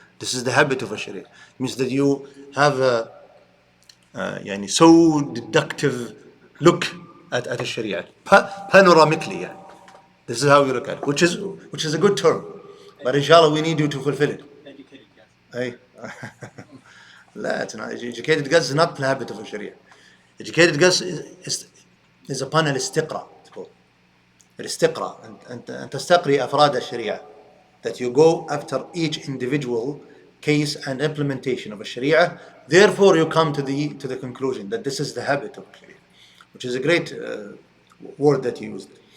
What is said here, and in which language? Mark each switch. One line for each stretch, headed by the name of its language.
English: This is the habit of a sharia. It means that you have a so deductive look at a sharia, panoramically. Yeah. This is how you look at it, which is a good term. But inshallah, we need you to fulfill it. Educated guess. Hey.
Arabic: لا,
English: it's not. Educated guess is not the habit of a sharia. Educated guess is upon الاستقراء.
Arabic: الاستقراء أن تستقري أفراد الشريعة.
English: That you go after each individual case and implementation of a sharia. Therefore, you come to the conclusion that this is the habit of sharia, which is a great word that you used.